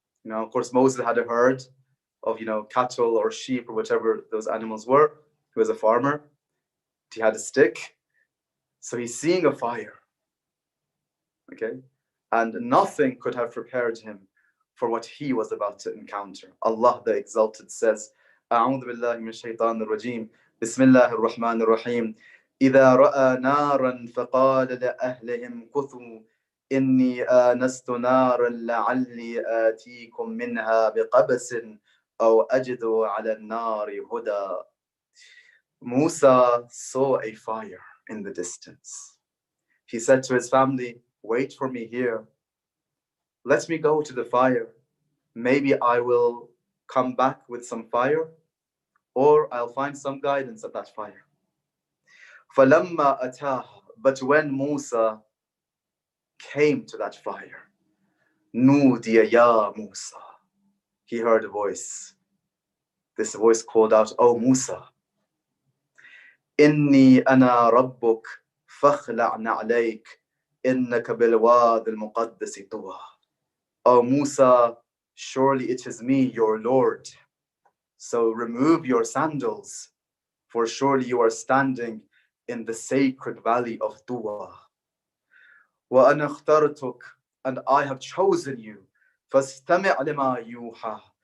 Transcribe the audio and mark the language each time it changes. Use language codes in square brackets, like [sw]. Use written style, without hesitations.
[en] Of course, Moses had a herd of, cattle or sheep or whatever those animals were. He was a farmer. He had a stick. So he's seeing a fire. Okay? And nothing could have prepared him for what he was about to encounter. Allah the Exalted says, [ar] أعوذ بالله من الشيطان الرجيم بسم الله الرحمن الرحيم إذا رأى نارا فقال لأهلهم كثوا إني آنست نارا لعلي آتيكم منها بقبس أو أجد على النار هدى. [en] Musa saw a fire in the distance. He said to his family, wait for me here. Let me go to the fire. Maybe I will come back with some fire, or I'll find some guidance at that fire. [ar] فَلَمَّا أَتَاهَا. [en] But when Musa came to that fire, [ar] نُودِيَ يَا [en] Musa. He heard a voice. This voice called out, "Oh Musa, [ar] إِنِّي أَنَا رَبُّكَ فَاخْلَعْ نَعْلَيْكَ إِنَّكَ بِالْوَادِ الْمُقَدَّسِ طُوًى." [en] Oh Musa, surely it is me, your Lord. So remove your sandals, for surely you are standing in the sacred valley of Tuwa. [ar] وَأَنَا اخْتَرْتُكَ. [en] And I have chosen you. [ar] فَاسْتَمِعْ لِمَا يُوحَى.